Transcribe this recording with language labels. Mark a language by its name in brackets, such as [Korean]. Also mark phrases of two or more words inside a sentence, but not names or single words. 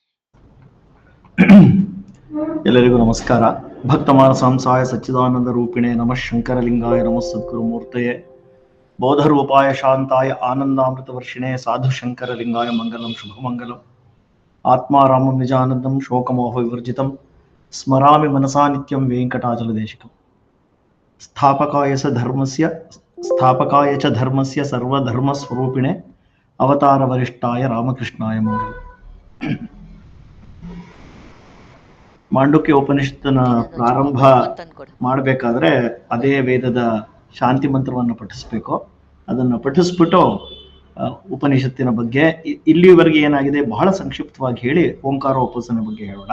[Kannada] ಎಲ್ಲರಿಗೂ ನಮಸ್ಕಾರ. [Sanskrit] ಭಕ್ತಮಾನಸಾಂಸಾಯ ಸಚ್ಚಿದಾನಂದ ರೂಪಿಣೆ ನಮಃ ಶಂಕರಲಿಂಗಾಯ ನಮಃ ಸದ್ಗುರುಮೂರ್ತಯೇ. ಬೌದ್ಧರೂಪಾಯ ಶಾಂತಾಯ ಆನಂದಾಮೃತ ವರ್ಷಿಣೆ ಸಾಧು ಶಂಕರಲಿಂಗಾಯ ಮಂಗಲಂ ಶುಭಮಂಗಲಂ. ಆತ್ಮಾರಾಮಂ ನಿಜಾನಂದಂ ಶೋಕಮೋಹ ವಿವರ್ಜಿತಂ ಸ್ಮರಾಮಿ ಮನಸಾ ನಿತ್ಯಂ ವೆಂಕಟಾಚಲದೇಶಿಕಂ. ಸ್ಥಾಪಕಾಯ ಚ ಧರ್ಮಸ್ಯ ಸರ್ವಧರ್ಮಸ್ವರೂಪಿಣೆ ಅವತಾರ ವರಿಷ್ಠಾಯ ರಾಮಕೃಷ್ಣಾಯ ಮಂಗಲಂ. [Kannada] ಮಾಂಡುಕ್ಯ ಉಪನಿಷತ್ತನ ಪ್ರಾರಂಭ ಮಾಡಬೇಕಾದ್ರೆ ಅದೇ ವೇದದ ಶಾಂತಿ ಮಂತ್ರವನ್ನು ಪಠಿಸ್ಬೇಕು. ಅದನ್ನು ಪಠಿಸ್ಬಿಟ್ಟು ಉಪನಿಷತ್ತಿನ ಬಗ್ಗೆ ಇಲ್ಲಿವರೆಗೆ ಏನಾಗಿದೆ ಬಹಳ ಸಂಕ್ಷಿಪ್ತವಾಗಿ ಹೇಳಿ ಓಂಕಾರ ಉಪಾಸನೆ ಬಗ್ಗೆ ಹೇಳೋಣ.